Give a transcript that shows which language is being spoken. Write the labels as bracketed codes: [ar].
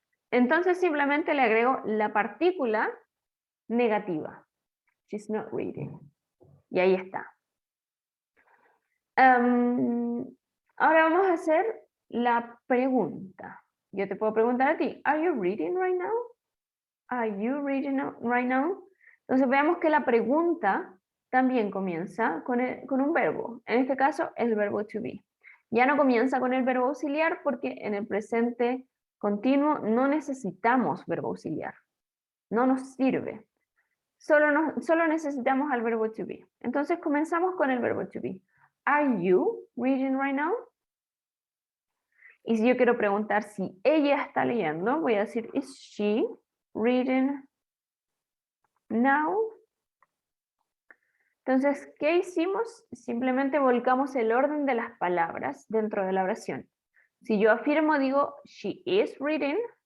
[es] Entonces simplemente le agrego la partícula negativa. [en] She's not reading. [es] Y ahí está. Ahora vamos a hacer la pregunta. Yo te puedo preguntar a ti, [en] ¿Are you reading right now? Are you reading right now? [es] Entonces veamos que la pregunta también comienza con un verbo. En este caso, el verbo to be. Ya no comienza con el verbo auxiliar porque en el presente continuo no necesitamos verbo auxiliar. No nos sirve. Solo necesitamos al verbo to be. Entonces comenzamos con el verbo to be. [en] Are you reading right now? [es] Y si yo quiero preguntar si ella está leyendo, voy a decir, [en] is she reading now? [es] Entonces, ¿qué hicimos? Simplemente volcamos el orden de las palabras dentro de la oración. Si yo afirmo, digo, [en] she is reading.